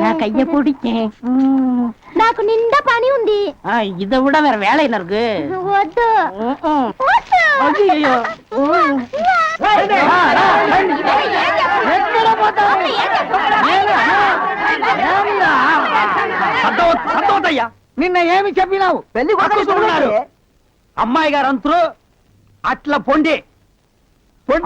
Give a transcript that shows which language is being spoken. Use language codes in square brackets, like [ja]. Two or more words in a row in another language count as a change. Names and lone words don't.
[ta] நான் கைய பிடிச்சேன். [te] నాకు నిండా పని ఉంది. [ta] இதை விட வேற வேலை என்ன இருக்கு? [te] వద్దు వద్దు. [ta] ஐயையோ. [te] సంతోషయ్యా నిన్న ఏమి చెప్పినావు? పెళ్లి కొడుకున్నారు అమ్మాయి గారు అంతరు అట్లా పొండి పొండి